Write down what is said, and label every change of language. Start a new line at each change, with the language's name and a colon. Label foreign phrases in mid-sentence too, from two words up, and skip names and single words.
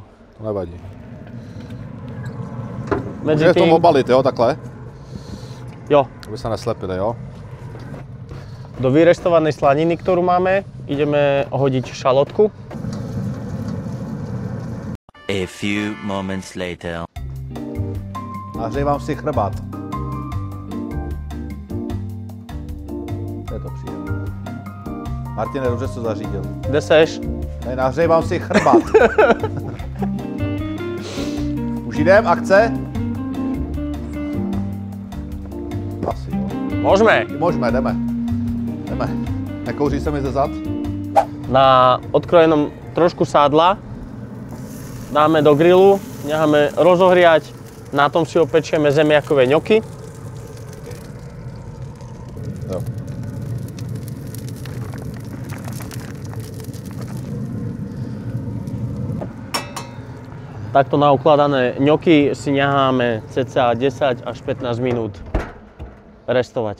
Czech: To nevadí.
Slovak: Medzi
Czech: Můžeš to
Slovak: tým,
Czech: obalit, jo, takhle? jo, Aby se neslepili, jo?
Slovak: do vyrestovanej slaniny, ktorú máme, ideme hodiť šalotku.
English: A few moments later.
Czech: Nahřejvám si chrbát. Je to příjemné. Martine, dobře jsi to zařídil. Kde seš? Tady nahřejvám si chrbát. Už jdem, akce? Asi jo.
Slovak: Môžeme.
Czech: Môžeme, jdeme. Jdeme. Nekouří se mi ze zad?
Slovak: Na odkrojenom trošku sádla dáme do grilu, necháme rozohriať Na tom si opečieme zemiakové ňoky.
Czech: Jo.
Slovak: Takto naukladané ňoky si necháme cca 10 až 15 minút restovať.